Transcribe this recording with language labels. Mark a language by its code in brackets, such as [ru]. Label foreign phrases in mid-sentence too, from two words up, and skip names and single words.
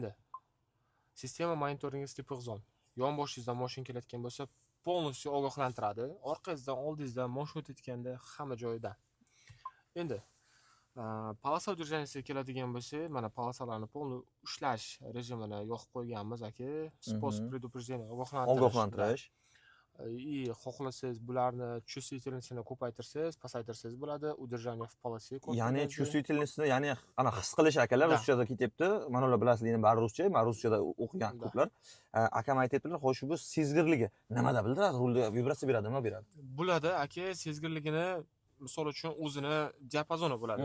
[uz] Endi sistema monitoringi [en] slippery zone. [uz] yonboshingizdan mashina kelayotgan bo'lsa, полностью ogohlantiradi. Orqangizdan, oldingizdan mashina o'tayotganda hamma joyida. Endi polasa udержанияsiga keladigan bo'lsak, mana polosalarni полный ushlash rejimini yoqib qo'yganmiz aka. [ru] Способ предупреждения [uz] Ogohlantirish. И xohlasangiz bularni чувствительностini ko'paytirsangiz, pasaytirsangiz bo'ladi. [ru] Удержание в полосе. [uz] Ya'ni чувствительностini, ya'ni ana his qilish akalar ruschada ketyapti. Mana ular bilasizlar, bari ruscha, men ruschada o'qigan ko'plar. Akam aytayaptilar, xo'sh bu sezgirligi nimada bildiradi? Rulda vibratsiya beradimi, nima beradi? Bo'ladi aka, sezgirligini misol uchun o'zini diapazoni bo'ladi.